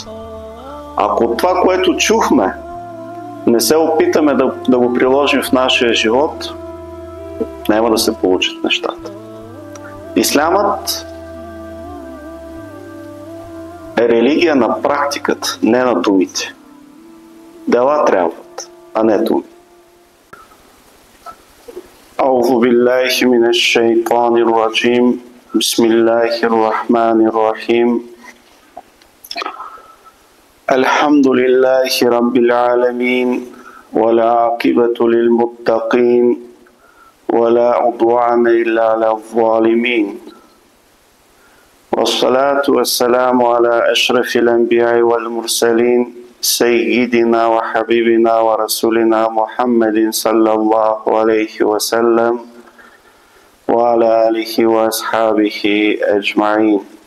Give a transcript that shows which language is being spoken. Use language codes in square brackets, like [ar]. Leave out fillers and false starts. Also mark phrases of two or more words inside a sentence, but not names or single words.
[bg] Ако това, което чухме, не се опитаме да го приложим в нашия живот, няма да се получат нещата. Ислямът е религия на практиката, не на думите. Дела трябват, а не думи. [ar] أعوذ بالله من الشيطان الرجيم. بسم الله الرحمن الرحيم. الحمد لله رب العالمين. والعاقبة للمتقين. ولا عدوان إلا على الظالمين والصلاة والسلام على أشرف الأنبياء والمرسلين سيدنا وحبيبنا ورسولنا محمد صلى الله عليه وسلم وعلى آله وأصحابه أجمعين